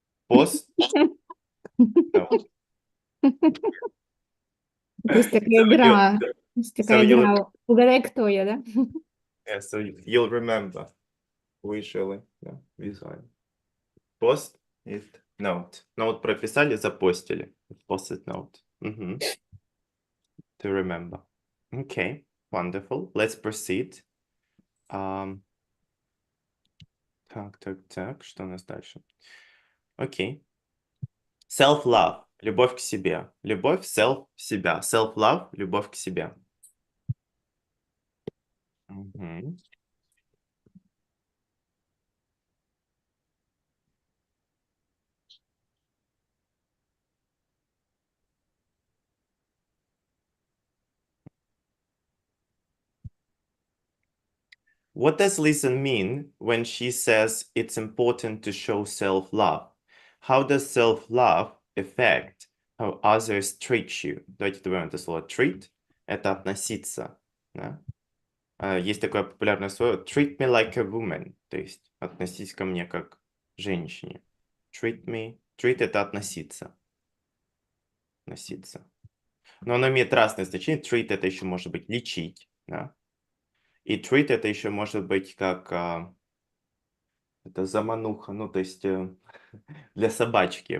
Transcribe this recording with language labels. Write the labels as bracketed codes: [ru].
[en] Post-note. [ru] Есть такая игра. Есть такая игра. Угадай, кто я, да? [en] Yeah, so you'll remember visually, yeah, visually. Post-it Note. [ru] Note прописали, запостили. [en] Post-it note. To remember. Okay, wonderful. Let's proceed. [ru] Так, что у нас дальше? Окей. Self-love. Любовь к себе. Любовь, self, себя. Self-love, любовь к себе. Мгм. [en] What does Lisa mean when she says it's important to show self-love? How does self-love affect how others treat you? [ru] Давайте добавим это слово treat. Это относиться. Да? Есть такое популярное слово [en] treat me like a woman. [ru] То есть относись ко мне как женщине. [en] Treat me. [ru] Treat это относиться. Относиться. Но оно имеет разные значения. Treat это еще может быть лечить. Да? И treat это еще может быть как это замануха, ну то есть для собачки.